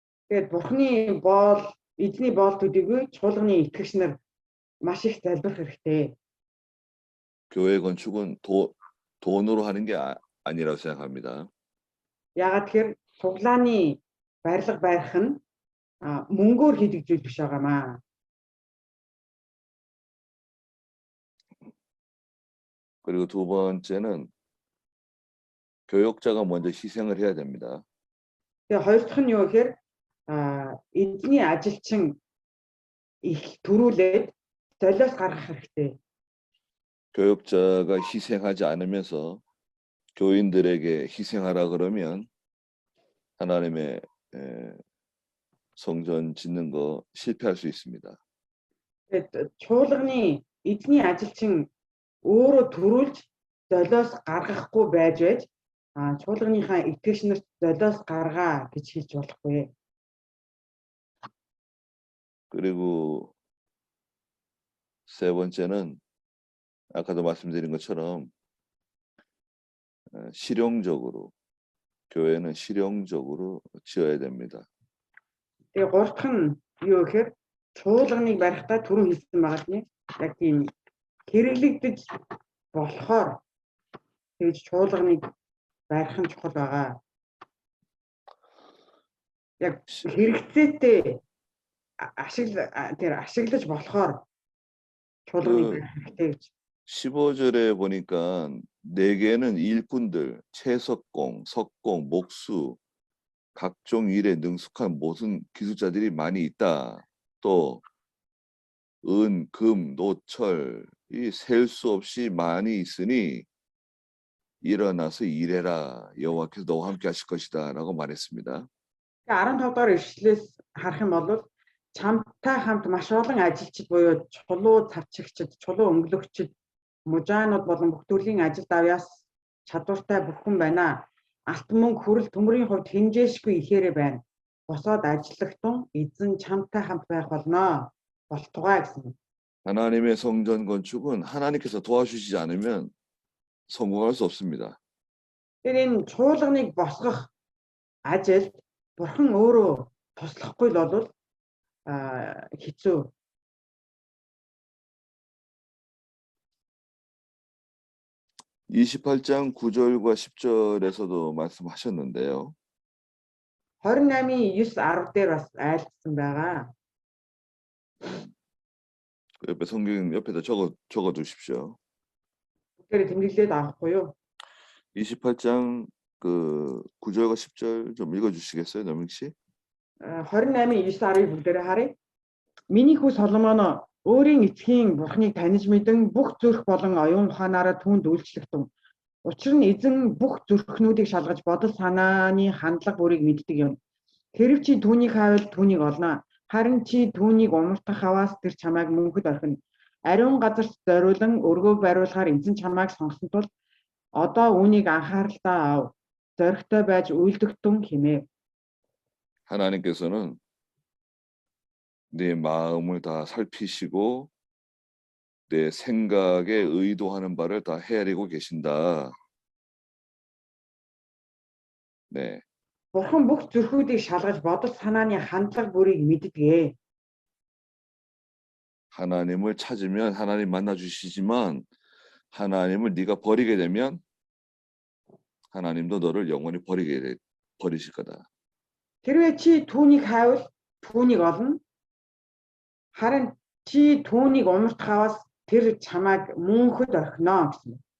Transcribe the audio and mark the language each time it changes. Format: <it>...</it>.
<mn>Тэгээд Бурхны боол, эзний боол төдийгүй чуулганы итгэгч нар маш их залбирах хэрэгтэй.</mn> <ko>교회 건축은 돈으로 하는 게 아니라고 생각합니다.</ko> <mn>Яагаад тэгэхээр цуглааны барилга барих нь мөнгөөр хийдэг зүйл биш байгаамаа.</mn> <ko>그리고 두 번째는 교역자가 먼저 희생을 해야 됩니다.</ko> <mn>Тэгээ хоёр дахь нь юу гэхээр эзний ажилчин их төрүүлээд золиос гаргах хэрэгтэй.</mn> <ko>교역자가 희생하지 않으면서 교인들에게 희생하라 그러면 하나님의 성전 짓는 거 실패할 수 있습니다.</ko> <mn>Тэгээд чуулганы эзний ажилчин өөрөө төрүүлж золиос гаргахгүй байж чуулганыхаа итгэгч нарт золиос гаргаа гэж хэлж болохгүй.</mn> <ko>그리고 세 번째는 아까도 말씀드린 것처럼 실용적으로 교회는 실용적으로 지어야 됩니다.</ko> <mn>Тэгээ гурав дахь нь юу гэхээр чуулганыг барихтаа түрүү хэлсэн байгаа тийм яг тийм хэрэглэгдэж болохоор тэгж чуулганыг барих нь чухал байгаа. Яг хэрэгцээтэй ашиглаж болохоор чуулганыг барих хэрэгтэй гэж.</mn> <ko>15절에 보니까 내게는 일꾼들, 채석공, 석공, 목수, 각종 일에 능숙한 모든 기술자들이 많이 있다. 또 은, 금, 노철 이 셀 수 없이 많이 있으니 일어나서 일해라. 여호와께서 너와 함께 하실 것이다 라고 말했습니다.</ko> <mn>15 дугаар ишлээс харах юм бол чамтай хамт маш олон ажилчид буюу чулуу цавчигчид, чулуу өнгөлөгчид, мужаанууд болон бүх төрлийн ажил давяас чадвартай бүх хүн байна. Алт мөнгө хүрэл төмрийн хувьд хэмжээшгүй ихээрээ байна. Босоод ажиллахтун эзэн чамтай хамт байх болно. Болтугай гэсэн.</mn> <ko>하나님의 성전 건축은 하나님께서 도와주시지 않으면 성공할 수 없습니다.</ko> <mn>Тэр энэ чуулганыг босгох ажилд бурхан өөрөө туслахгүй л бол хэцүү.</mn> <ko>28장 9절과 10절에서도 말씀하셨는데요.</ko> <mn>28-ийн 9-10 дээр бас айлтсан байгаа.</mn> <ko>그 옆에 성경 옆에다 적어 두십시오.</ko> <mn>Тэгэхээр тэмдэглээд авахгүй юу?</mn> <ko>28장 그 9절과 10절 좀 읽어 주시겠어요, 노명 씨?</ko> <mn>28-ийн 9-10-ыг бүгдээрээ харъя. Миний хүү Соломон өөрийн эцгийн бурхныг таних мэдэн бүх зүрх болон оюун ухаанаараа түүнд үйлчлэгтэн. Учир нь эзэн бүх зүрхнүүдийг шалгаж бодол санааны хандлага бүрийг мэддэг юм. Хэрв чи түүнийг хайвал түүнийг олно. Харин чи түүнийг умартах хаваас тэр чамайг мөнхөд орхино. Ариун газарт зориулан өргөөг бариулахаар эзэн чамайг сонгосон тул одоо үүнийг анхааралтай ав. Зоригтой байж үйлдэгтэн хэмэв.</mn> <ko>하나님께서는 내 마음을 다 살피시고 내 생각에 의도하는 바를 다 헤아리고 계신다. 네.</ko> <mn>Бурхан бүх зүрхүүдийг шалгаж бодол санааны хандлага бүрийг мэддэг.</mn> <ko>하나님을 찾으면 하나님 만나 주시지만 하나님을 네가 버리게 되면 하나님도 너를 영원히 버리실 거다.</ko> <mn>Хэрвээ чи түүнийг хайвал түүнийг олно. Харин чи түүнийг умартах хаваас тэр чамайг мөнхөд орхино гэсэн.</mn>